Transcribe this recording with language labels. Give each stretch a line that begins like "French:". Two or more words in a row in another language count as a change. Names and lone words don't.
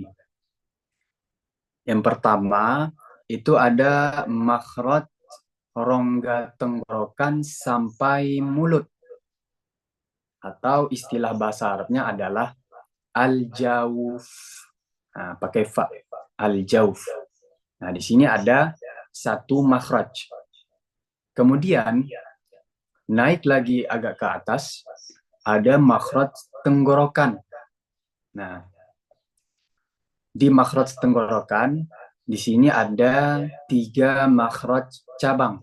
Indonesian: Yang pertama, itu ada makhraj rongga tenggorokan sampai mulut. Atau istilah bahasa Arabnya adalah al-jawf. Nah, pakai fa, al-jawf. Nah, di sini ada satu makhraj. Kemudian, naik lagi agak ke atas, ada makhraj tenggorokan. Nah, di makhraj tenggorokan, di sini ada 3 makhraj cabang.